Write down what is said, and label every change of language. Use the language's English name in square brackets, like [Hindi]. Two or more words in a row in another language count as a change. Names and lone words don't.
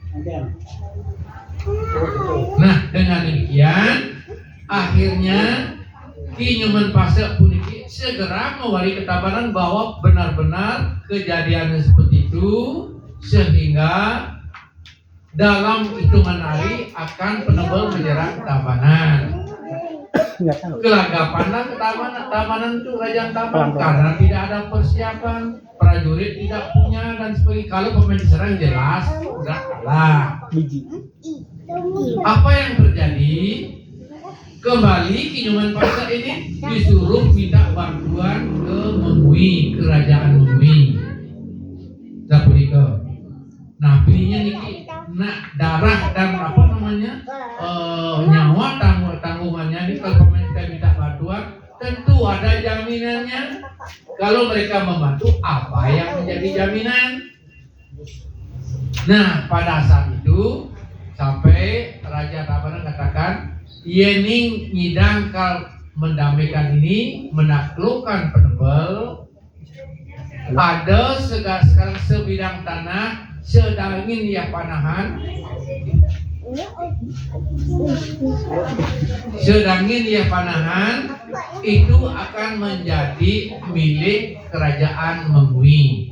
[Indonesian] Nah dengan demikian akhirnya Ki Nyoman Pasha puniki segera mewari ketabahan bahwa benar-benar kejadian seperti itu, sehingga dalam hitungan hari akan penebel menyerang Tabanan. Kelagapanlah Tabanan itu Raja Tabanan karena tidak ada persiapan, prajurit tidak punya dan sebagainya. Kalau pemain diserang jelas sudah kalah. Apa yang terjadi? Kembali Ki Nyoman Pasha ini disuruh minta bantuan ke Mengui, kerajaan Mengui. Sapuriko. Nah pilihnya niki, nah darah dan apa namanya nyawa tanggungannya ini kalau pemain kita minta bantuan tentu ada jaminannya. Kalau mereka membantu apa yang menjadi jaminan? Nah pada saat itu sampai Raja Tabanan katakan [Balinese] yening nyidang kal [Indonesian] mendamaikan ini menaklukkan penebel ada sekarang sebidang tanah sedangin ya panahan itu akan menjadi milik kerajaan Mengui.